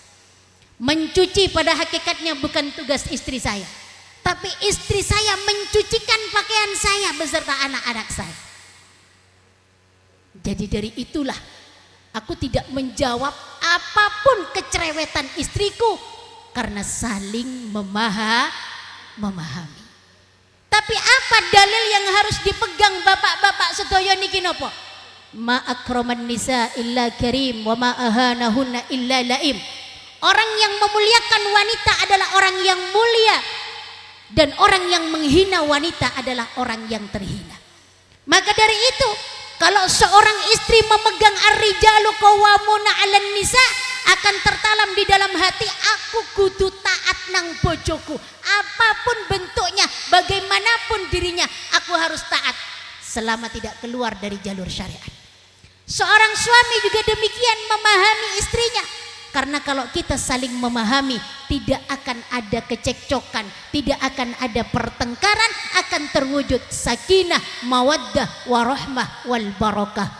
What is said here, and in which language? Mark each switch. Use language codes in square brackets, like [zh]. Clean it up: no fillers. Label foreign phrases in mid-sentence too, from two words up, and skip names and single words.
[id] Mencuci pada hakikatnya bukan tugas istri saya, tapi istri saya mencucikan pakaian saya beserta anak-anak saya. Jadi dari itulah aku tidak menjawab apapun kecerewetan istriku, karena saling memahami. Tapi apa dalil yang harus dipegang [jv] bapak-bapak sedaya niki napa? [ar] ما أكرم النساء إلا كريم وما أهانهن إلا لئيم. [id] Orang yang memuliakan wanita adalah orang yang mulia, dan orang yang menghina wanita adalah orang yang terhina. Maka dari itu, kalau seorang istri memegang [ar] الرجال قوامون على النساء, [id] akan tertalam di dalam hati, [jv] aku kudu taat nang bojoku. [id] Apapun bentuknya, bagaimanapun dirinya, aku harus taat selama tidak keluar dari jalur syariat. Seorang suami juga demikian memahami istrinya. Karena kalau kita saling memahami, tidak akan ada kecekcokan, tidak akan ada pertengkaran, akan terwujud [ar] سكينة مودة ورحمة والبركة.